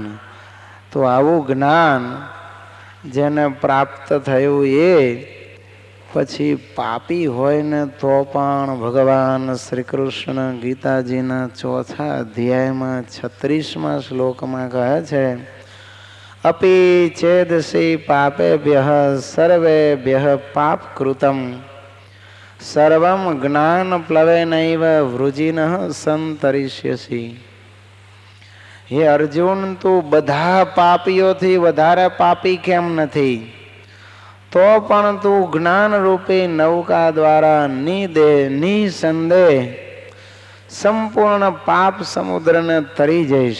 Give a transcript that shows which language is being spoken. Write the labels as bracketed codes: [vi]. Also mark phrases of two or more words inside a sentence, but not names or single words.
[gu] તો આવું જ્ઞાન જેને પ્રાપ્ત થયું એ પછી પાપી હોય ને તો પણ ભગવાન શ્રી કૃષ્ણ ગીતાજીના 4થા અધ્યાયમાં 36મા શ્લોકમાં કહે છે [sa] अपि चेदसि पापेभ्यः सर्वेभ्यः पापकृतं सर्वं ज्ञानप्लवेनैव वृजिनः संतरिष्यसि। [gu] હે અર્જુન, તું બધા પાપીઓથી વધારે પાપી કેમ નથી? તો પણ તું જ્ઞાન રૂપી નૌકા દ્વારા નિસંદેહ સંપૂર્ણ પાપ સમુદ્રને તરી જઈશ.